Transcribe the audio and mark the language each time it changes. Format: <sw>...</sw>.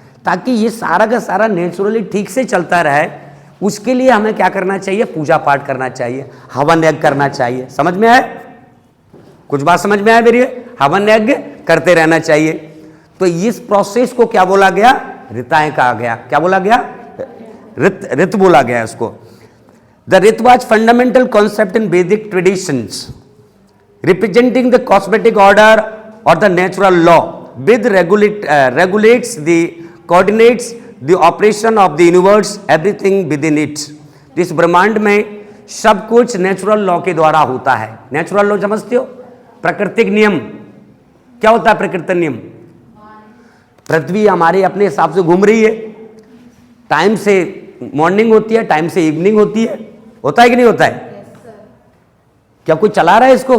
<hi>ताकि ये सारा का सारा नेचुरली ठीक से चलता रहे, उसके लिए हमें क्या करना चाहिए? पूजा पाठ करना चाहिए, हवन यज्ञ करना चाहिए। समझ में आए? कुछ बात समझ में आए मेरी? हवन यज्ञ करते रहना चाहिए। तो इस प्रोसेस को क्या बोला गया? ऋताएं कहा गया। क्या बोला गया? ऋत बोला गया इसको।</hi> <en>The rta was fundamental concept in Vedic traditions representing the cosmetic order or the natural law with regulates the coordinates the operation of the universe, everything within it।</en> <hi>इस ब्रह्मांड में सब कुछ नेचुरल लॉ के द्वारा होता है। नेचुरल लॉ समझते हो? प्राकृतिक नियम। क्या होता है प्राकृतिक नियम? पृथ्वी हमारे अपने हिसाब से घूम रही है, टाइम से मॉर्निंग होती है, टाइम से इवनिंग होती है, होता है कि नहीं होता है? क्या कोई चला रहा है इसको?</hi>